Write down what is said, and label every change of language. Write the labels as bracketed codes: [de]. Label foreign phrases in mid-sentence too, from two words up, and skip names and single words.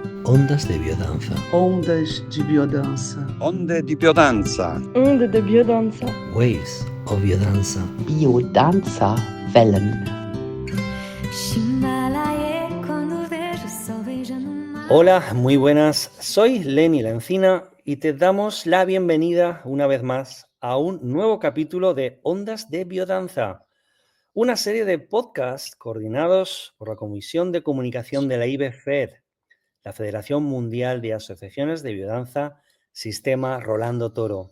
[es] Ondas de biodanza. [pt] Ondas de biodança. [it] Onde di biodanza. [fr] Onde de biodanza. [en] Waves of biodanza. [de] Biodança Wellen. [es] Hola, muy buenas. Soy Lenny La Encina y te damos la bienvenida una vez más a un nuevo capítulo de Ondas de Biodanza, una serie de podcasts coordinados por la Comisión de Comunicación de la IBFED, la Federación Mundial de Asociaciones de Biodanza, Sistema Rolando Toro.